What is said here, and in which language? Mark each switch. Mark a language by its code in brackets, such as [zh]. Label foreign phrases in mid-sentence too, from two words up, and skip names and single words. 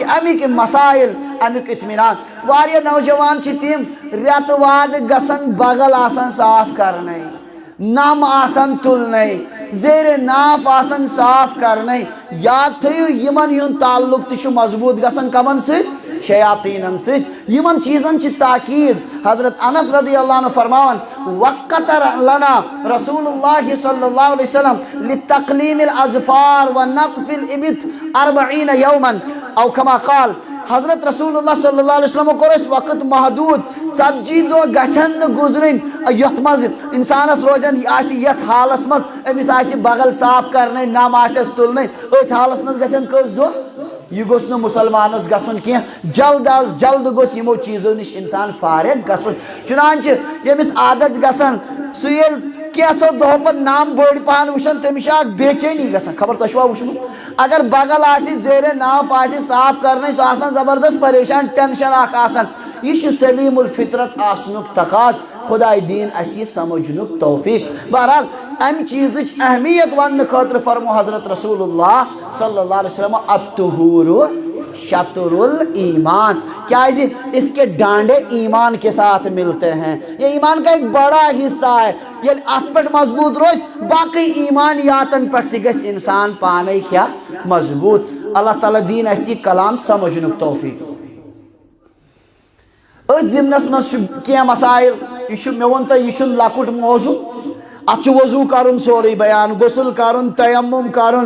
[ks] اَمِکۍ مسائل امیُک اطمینان واریاہ نوجوان چھِ تِم رٮ۪تہٕ وادٕ گژھان بغل آسان صاف کرنے نم آسان تُلنے زیرِ ناف آسان صاف کرنے یاد تھٲیِو یِمن ہُنٛد تعلق تہِ چھُ مضبوٗط گژھان کمن سۭتۍ شیاطیٖنن سۭتۍ یِمن چیٖزن چھِ تاکیٖد حضرت انس [ar] رضی اللہ عنہ [ks] فرماوان [ar] وقتر لنا رسول اللہ صلی اللہ علیہ وسلم لتقلیم الاظفار ونطف الابط 40 یوما او کما قال [ks] حضرت [ar] رسول اللہ صلی اللہ علیہ وسلم [ks] کوٚر اَسہِ وقت محدوٗد 40 دۄہ گژھن نہٕ گُزرٕنۍ یتھ منٛز انسانس روزن آسہِ یتھ حالس منٛز أمِس آسہِ بغل صاف کرنے نم آسٮ۪س تُلنے أتھۍ حالس منٛز گژھن کٔژ دۄہ یہ گوٚژھ نہٕ مُسلمانس گژھُن کینٛہہ جلد از جلد گوٚژھ یِمو چیٖزو نِش انسان فارغ گژھُن چُنانچہِ ییٚمِس عادت گژھان سُہ ییٚلہِ کینٛژھو دۄہو پتہٕ نم بٔڑۍ پہن وٕچھان تٔمِس چھِ اکھ بے چینی گژھان خبر تۄہہِ چھُوا وٕچھمُت اگر بغل آسہِ زیرِ ناف آسہِ صاف کرنے سُہ آسان زبردست پریشان ٹینشن اکھ آسان یہ چھُ سلیٖم الفطرت آسنُک تقاض خداے دین اَسہِ یہِ سمجھنُک توفیق بہرحال امہِ چیٖزٕچ اہمیت وننہٕ خٲطرٕ فرمو حضرت [ar] رسول اللہ صلی اللہ علیہ وسلم الطہور شطر الایمان [ks] کیازِ [ur] اس کے ڈانڈے ایمان کے ساتھ ملتے ہیں یہ ایمان کا ایک بڑا حصہ ہے [ks] ییٚلہِ اتھ پٮ۪ٹھ مضبوط روزِ باقٕے ایمانیاتن پٮ۪ٹھ تہِ گژھِ انسان پانے کیٛاہ مضبوط اللہ تعالیٰ دین اَسہِ یہِ کلام سمجھنُک توفیق أتھۍ ضمنس منٛز چھُ کینٛہہ مسائل یہِ چھُ مےٚ ووٚن تۄہہِ یہِ چھُنہٕ لۄکُٹ موضوٗع اتھ چھُ وضوٗ کرُن سورُے بیان غسل کرُن تیمم کرُن